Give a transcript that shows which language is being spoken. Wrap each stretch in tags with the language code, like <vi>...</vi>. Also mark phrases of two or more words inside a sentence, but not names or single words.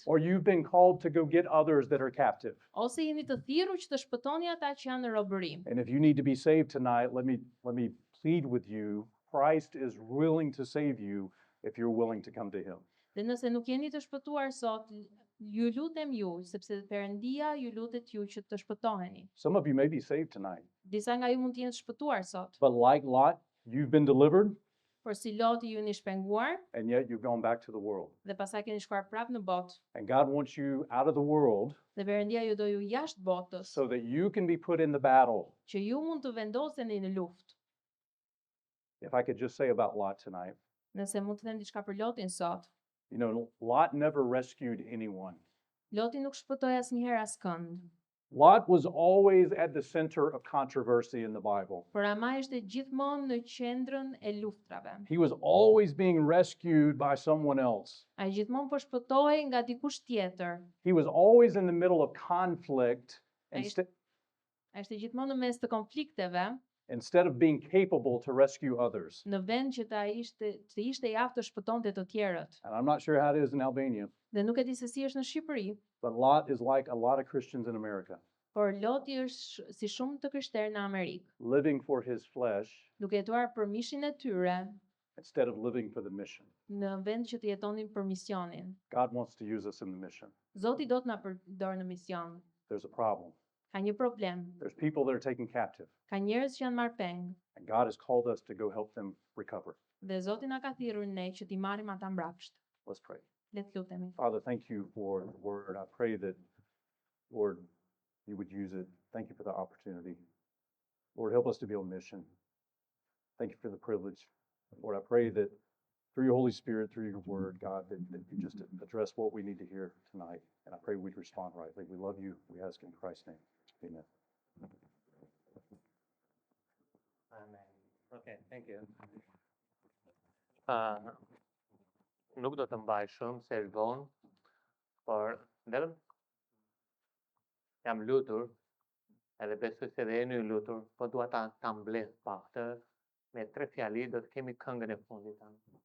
<en>or you've been called to go get others that are captive.</en> <sq>ose jeni të thirrur që të shpëtoni ata që janë në robëri.</sq> <en>And if you need to be saved tonight, let me plead with you. Christ is willing to save you if you're willing to come to him.</en> <sq>Dhe nëse nuk jeni të shpëtuar sot, ju lutem ju, sepse Perëndia ju lutet ju që të shpëtoheni.</sq> <en>Some of you may be saved tonight,</en> <sq>Disa nga ju mund të jenë të shpëtuar sot,</sq> <en>but like Lot, you've been delivered,</en> <sq>por si Loti ju jeni shpenguar</sq> <en>and yet you've gone back to the world.</en> <sq>dhe pastaj keni shkuar prapë në botë.</sq> <en>And God wants you out of the world</en> <sq>Dhe Perëndia ju do ju jashtë botës,</sq> <en>so that you can be put in the battle.</en> <sq>që ju mund të vendoseni në luftë.</sq> <en>If I could just say about Lot tonight,</en> <sq>Nëse mund të them diçka për Lotin sot,</sq> <en>you know, Lot never rescued anyone.</en> <sq>Loti nuk shpëtoi asnjëherë askënd.</sq> <en>Lot was always at the center of controversy in the Bible.</en> <sq>Por ama ishte gjithmonë në qendrën e luftrave.</sq> <en>He was always being rescued by someone else.</en> <sq>Ai gjithmonë po shpëtohej nga dikush tjetër.</sq> <en>He was always in the middle of conflict</en> <sq>Ai ishte gjithmonë në mes të konflikteve,</sq> <en>instead of being capable to rescue others.</en> <sq>në vend që të ishte i aftë të shpëtonte të tjerët.</sq> <en>And I'm not sure how it is in Albania,</en> <sq>Dhe nuk e di se si është në Shqipëri,</sq> <en>but Lot is like a lot of Christians in America,</en> <sq>por Loti është si shumë të krishterë në Amerikë,</sq> <en>living for his flesh</en> <sq>duke jetuar për mishin e tyre,</sq> <en>instead of living for the mission.</en> <sq>në vend që të jetonin për misionin.</sq> <en>God wants to use us in the mission.</en> <sq>Zoti do të na përdorë në mision.</sq> <en>There's a problem.</en> <sq>Ka një problem.</sq> <en>There's people that are taken captive,</en> <sq>Ka njerëz që janë marrë peng</sq> <en>and God has called us to go help them recover.</en> <sq>dhe Zoti na ka thirrur ne që t'i marrim ata mbrapsht.</sq> <en>Let's pray.</en> <sq>Le të lutemi.</sq> <en>Father, thank you for the word. I pray that, Lord, you would use it. Thank you for the opportunity. Lord, help us to be on mission. Thank you for the privilege. Lord, I pray that through your Holy Spirit, through your word, God, that you just address what we need to hear tonight. And I pray we'd respond rightly. We love you. We ask in Christ's name. Amen. Amen. Okay, thank you.</en> <sq>Nuk do të mbaj shumë se është vonë, por vetëm jam lutur, edhe besoj se dhe jeni ju lutur, po dua ta mbledh pak të me 3 fjali do të kemi këngën e fundit tani.</sq>